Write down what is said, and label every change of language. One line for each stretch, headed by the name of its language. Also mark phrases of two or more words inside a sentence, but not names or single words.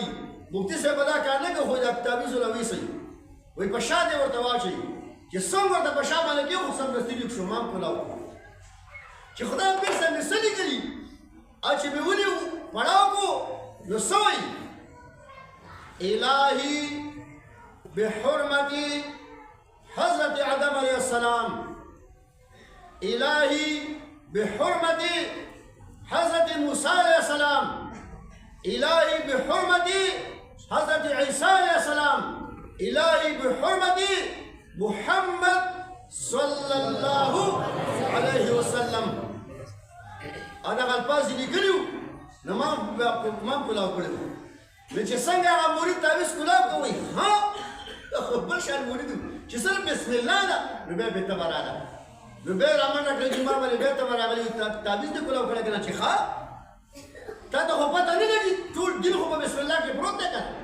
Pashto: مفتي صاحب به دا کار نه کوي، خو دا تعویض له ویسئ وایي په شا دې ورته واچوي چې څنګه ورته په شا باندې کېږو سمدستي لیک شو. ما هم کلاو چې خدای پیر صاحب مې څه لیکلي او چې مې ونیو پړاو کو نو څه وایي
Urdu: الهي بحرمت حضرت آدم
Arabic: علیہ السلام،
Urdu: الہی بحرمت حضرت موسیٰ
Arabic: علیہ السلام،
Urdu: الہی بحرمت حضرت عیسیٰ
Arabic: علیہ السلام،
Urdu: الہی بحرمت محمد
Arabic: صلی اللہ علیہ وسلم.
Pashto: هغه الفاظ لیکلي وو. نو ما کلاو کړی وو. نو چې څنګه هغه مرید تعویض کلاو کوي، ها خو بل شان مرید چې صرف
Arabic: بسم الله
Pashto: ده نو بیا بېرته به راغله. نو بیا یې رامنډه کړه جومات باندې بېرته به راغلی تعویض دې کلاو کړی که نه چې ښه تا ته خو پته نه لګي ټول دین خو په
Arabic: بسم الله
Pashto: کې پروت دی که نه.